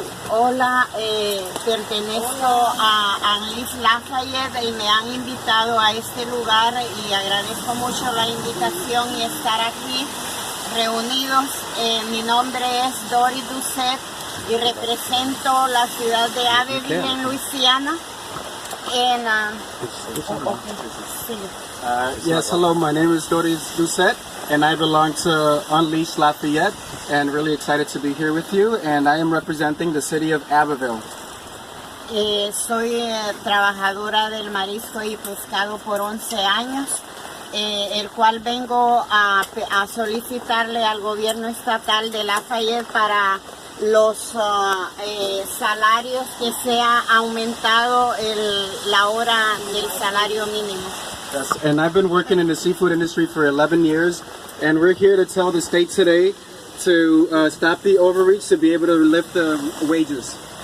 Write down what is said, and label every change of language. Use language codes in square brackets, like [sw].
[es] Hola, pertenezco a Anlis Lafayette y me han invitado a este lugar y agradezco mucho la invitación y estar aquí reunidos. Mi nombre es Dory Doucet y represento la ciudad de Abbeville en Luisiana. [en] Yes, hello, my name is Dory Doucet and I belong to Unleash Lafayette and really excited to be here with you, and I am representing the city of Abbeville. [es] Soy trabajadora del marisco y pescado por 11 años, el cual vengo a solicitarle al gobierno estatal de Lafayette para los salarios que se ha aumentado la hora del salario mínimo. [en] Yes, and I've been working in the seafood industry for 11 years, and we're here to tell the state today to stop the overreach to be able to lift the wages.